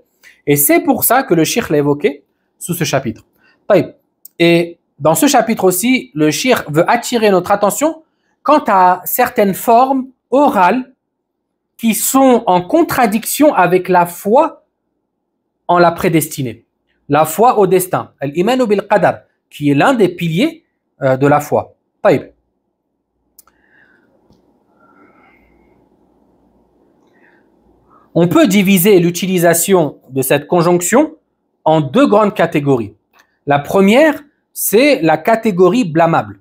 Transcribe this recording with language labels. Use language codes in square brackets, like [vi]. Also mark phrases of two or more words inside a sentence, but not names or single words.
[fr] Et c'est pour ça que le cheikh l'a évoqué sous ce chapitre. Et dans ce chapitre aussi, le cheikh veut attirer notre attention quant à certaines formes orales qui sont en contradiction avec la foi en la prédestinée, la foi au destin, [ar] الإيمان بالقدر, [fr] qui est l'un des piliers de la foi. On peut diviser l'utilisation de cette conjonction en deux grandes catégories. La première, c'est la catégorie blâmable.